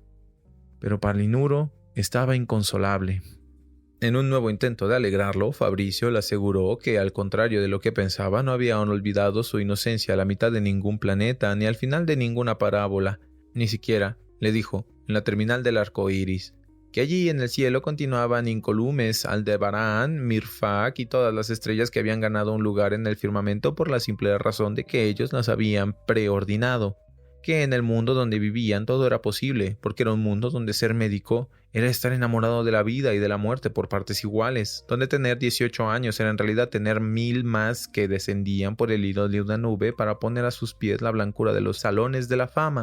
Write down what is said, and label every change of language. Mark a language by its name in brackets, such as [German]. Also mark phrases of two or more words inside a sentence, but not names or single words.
[Spanish] Pero Palinuro estaba inconsolable. En un nuevo intento de alegrarlo, Fabricio le aseguró que, al contrario de lo que pensaba, no había aún olvidado su inocencia a la mitad de ningún planeta ni al final de ninguna parábola, ni siquiera, le dijo, en la terminal del arco iris, que allí en el cielo continuaban incolumes Aldebarán, Mirfak y todas las estrellas que habían ganado un lugar en el firmamento por la simple razón de que ellos las habían preordinado, que en el mundo donde vivían todo era posible, porque era un mundo donde ser médico era estar enamorado de la vida y de la muerte por partes iguales, donde tener 18 años era en realidad tener 1000 más que descendían por el hilo de una nube para poner a sus pies la blancura de los salones de la fama.